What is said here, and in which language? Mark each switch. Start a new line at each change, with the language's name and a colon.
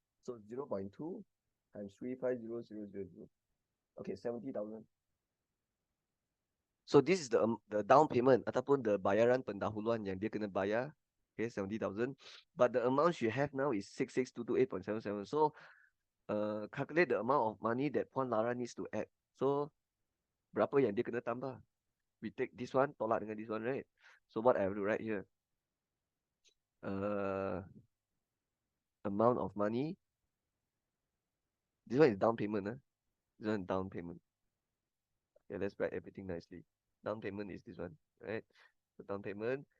English: So 0.2 times 350,000. Okay, 70,000. So this is the down payment
Malay: ataupun the bayaran pendahuluan yang dia kena bayar.
English: Okay, 70,000. But the amount she have now is 66,228.77. So calculate the amount of money that Puan Lara needs to add.
Malay: So berapa yang dia kena tambah?
English: We take this one,
Malay: tolak dengan
English: this one, right? So what I have to write here? Amount of money. This one is down payment. This one is down payment. Okay, let's write everything nicely. Down payment is this one, right? So down payment.